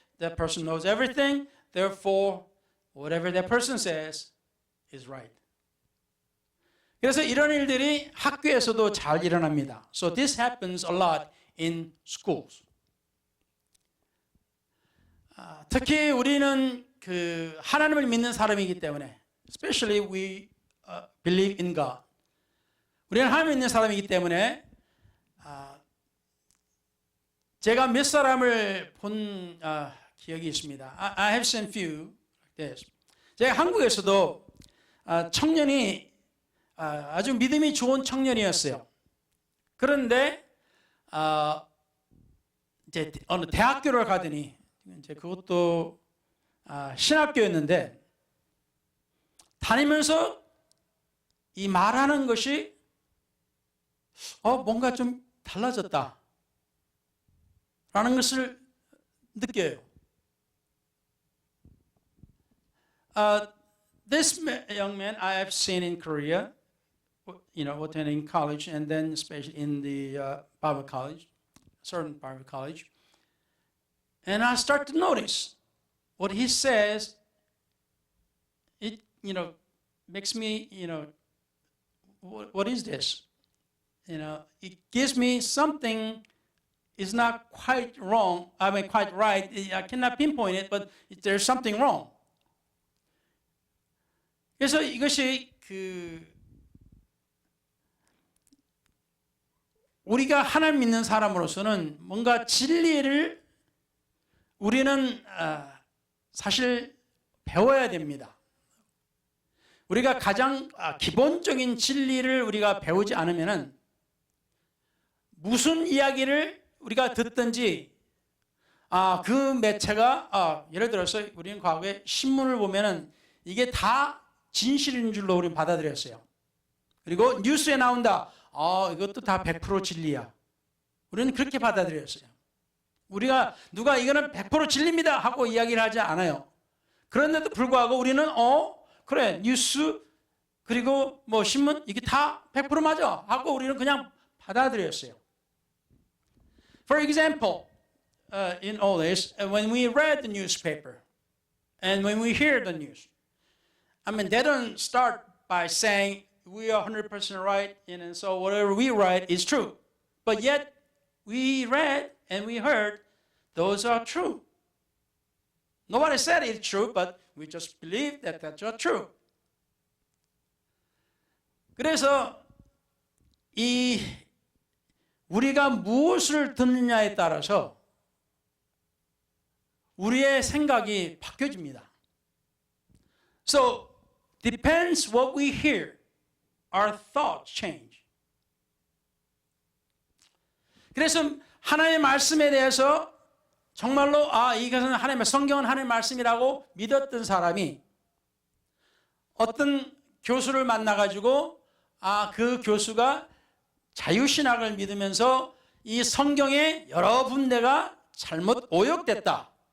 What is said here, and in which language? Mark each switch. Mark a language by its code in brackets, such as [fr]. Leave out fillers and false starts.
[en] That person knows everything. Therefore, whatever that person says is right. [ko] 그래서 이런 일들이 학교에서도 잘 일어납니다. [en] So this happens a lot in schools. [ko] 특히 우리는 그 하나님을 믿는 사람이기 때문에, [en] especially we believe in God. [ko] 우리는 하나님을 믿는 사람이기 때문에 제가 몇 사람을 본 기억이 있습니다. [en] I have seen few like this. [ko] 제가 한국에서도 청년이 아주 믿음이 좋은 청년이었어요. 그런데 이제 어느 대학교를 가더니 이제 그것도 신학교였는데 다니면서 이 말하는 것이 뭔가 좀 달라졌다 라는 것을 느껴요. [en] This young man I have seen in Korea, attending college and then especially in the Bible college, certain Bible college. And I start to notice what he says, it, makes me, what is this? it gives me something is not quite wrong. I mean, quite right. I cannot pinpoint it, but there's something wrong. [ko] 그래서 이것이 우리가 하나님 믿는 사람으로서는 뭔가 진리를 우리는 사실 배워야 됩니다. 우리가 가장 기본적인 진리를 우리가 배우지 않으면은 무슨 이야기를 우리가 듣든지 그 매체가 예를 들어서 우리는 과거에 신문을 보면은 이게 다 진실인 줄로 우리는 받아들였어요. 그리고 뉴스에 나온다. 이것도 다 100% 진리야. 우리는 그렇게 받아들였어요. 우리가 누가 이거는 100% 진리입니다 하고 이야기를 하지 않아요. 그런데도 불구하고 우리는 그래 뉴스 그리고 뭐 신문 이게 다 100% 맞아 하고 우리는 그냥 받아들였어요. [en] For example, in all this, when we read the newspaper and when we hear the news, I mean, they don't start by saying we are 100% right, and so whatever we write is true. But yet, we read and we heard those are true. Nobody said it's true, but we just believe that that's true. [ko] 그래서 우리가 무엇을 듣느냐에 따라서 우리의 생각이 바뀌어집니다. [en] So, depends what we hear, our thoughts change. [ko] 그래서 하나님의 말씀에 대해서 정말로 이것은 하나님의 성경은 하나님의 말씀이라고 믿었던 사람이 어떤 교수를 만나가지고 그 교수가 자유신학을 믿으면서 이 성경에 여러 군데가 잘못 오역됐다.